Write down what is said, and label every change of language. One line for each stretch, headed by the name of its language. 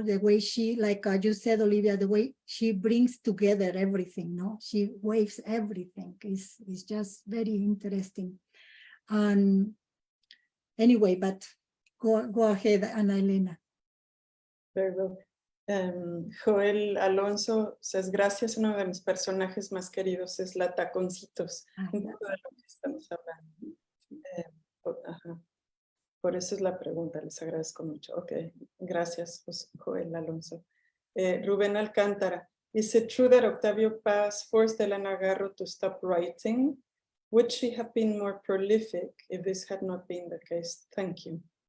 English: The way she, like you said, Olivia, the way she brings together everything, no? She waves everything. Is just very interesting. And anyway, but go ahead, Ana Elena. Very well.
Spanish: Joel Alonso says, gracias, uno de mis personajes más queridos es la Taconcitos. Un poco de lo que estamos hablando. Ajá. Por eso es la pregunta, les agradezco mucho. Ok, gracias, Joel Alonso.
English: Rubén Alcántara, is it true that Octavio Paz forced Elena Garro to stop writing? Would she have been more prolific if this had not been the case? Thank you.